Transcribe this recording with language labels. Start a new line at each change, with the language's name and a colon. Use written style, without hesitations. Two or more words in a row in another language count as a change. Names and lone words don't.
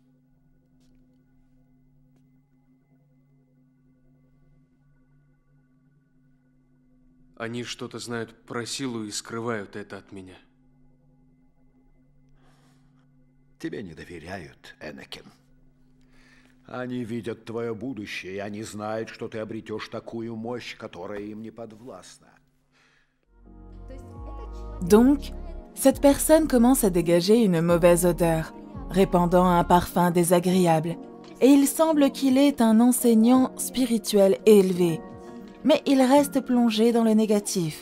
Russian: Они что-то знают про силу и скрывают это от меня. Тебе не доверяют, Энакин. Они видят твое будущее, и они знают, что ты обретешь такую мощь, которая им не подвластна.
French: Donc, cette personne commence à dégager une mauvaise odeur, répandant un parfum désagréable, et il semble qu'il est un enseignant spirituel élevé. Mais il reste plongé dans le négatif.